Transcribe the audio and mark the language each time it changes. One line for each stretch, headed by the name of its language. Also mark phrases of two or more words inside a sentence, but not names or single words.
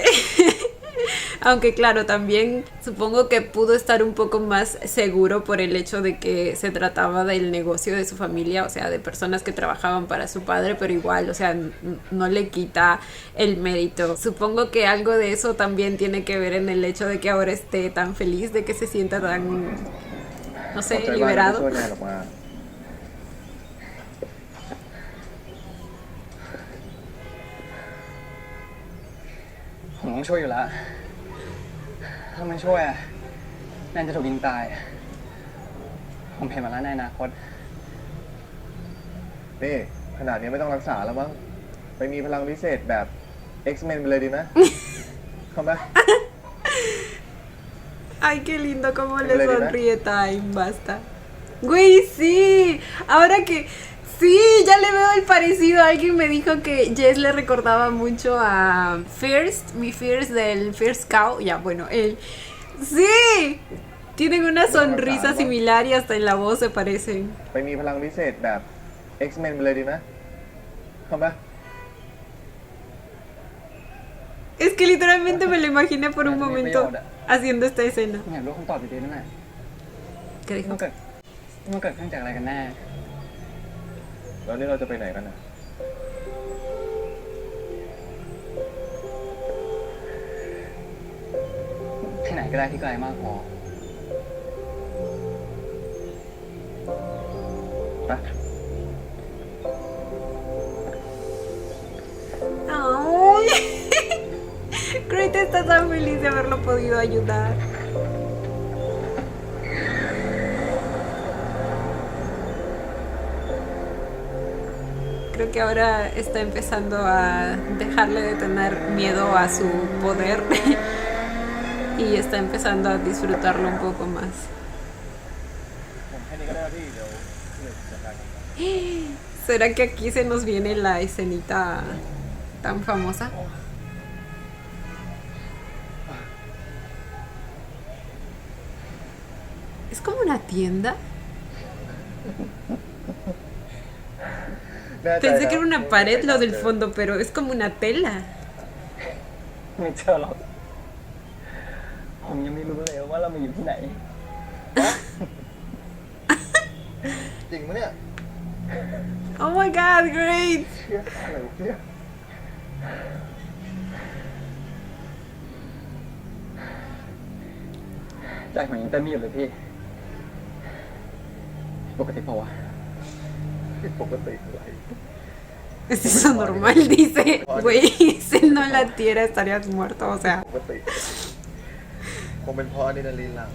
Spanish: Aunque claro, también supongo que pudo estar un poco más seguro por el hecho de que se trataba del negocio de su familia, o sea, de personas que trabajaban para su padre, pero igual, o sea, no le quita el mérito. Supongo que algo de eso también tiene que ver en el hecho de que ahora esté tan feliz, de que se sienta tan, no
Thai: ขอบ
Spanish: sé,
Thai: ใจมากนะที่
Spanish: liberado.
Thai: ช่วยแนนออกมา ผมต้องช่วยอยู่แล้ว ถ้าไม่ช่วยอะแนนจะถูกยิงตาย ผมเห็นมาแล้วในอนาคต นี่ ขนาดนี้ไม่ต้องรักษาแล้วมั้ง ไปมีพลังพิเศษแบบ X-Men ไปเลยดีไหม เข้าไหม
Spanish: Ay, qué lindo cómo le ¿Le dirá? sonríe Time, basta. Güey, sí, ahora que... Sí, ya le veo el parecido. Alguien me dijo que Jess le recordaba mucho a First, mi First del First Cow. Ya, bueno, él. ¡Sí! Tienen una sonrisa similar y hasta en la voz se parecen.
Thai: ไปมีพลังพิเศษแบบ X-Men ไปเลยดีไหม เข้าไหม
Spanish: Es que literalmente me lo imaginé por un Me momento
Thai: ประโยชน์อะ
Spanish: haciendo esta escena.
Thai: อยากรู้คำตอบดีๆนั่นแหละ
Spanish: ¿Qué dijo?
Thai: มันเกิดขึ้นจากอะไรกันแน่ แล้วนี่เราจะไปไหนกันนะ ที่ไหนก็ได้ที่ไกลมากพอ ไป
Spanish: ¡Ay! Great está tan feliz de haberlo podido ayudar. Creo que ahora está empezando a dejarle de tener miedo a su poder y está empezando a disfrutarlo un poco más.
Thai: ผมแค่นี้ก็ได้แล้วพี่เดี๋ยวเหนื่อยจัดการกัน
Spanish: ¿Será que aquí se nos viene la escenita tan famosa? ¿Es como una tienda?
Thai: แน่ใจ
Spanish: Pensé
Thai: นะ
Spanish: que era una pared lo del fondo, pero es como una tela.
Thai: ไม่เจอหรอก ผมยังไม่รู้เลยว่าเรามาอยู่ที่ไหน จริงปะเนี่ย
English: Oh my god, great!
Thai: เชี่ยอะไรวะเนี่ย ใจผมยังเต้นไม่หยุดเลยพี่ ปกติเปล่าวะ ปกติอะไร
Spanish: ¿Es eso normal? Dice, güey, si no latiera estarías muerto, o sea,
Thai: ปกติ คงเป็นเพราะอะดรีนาลีนหลัง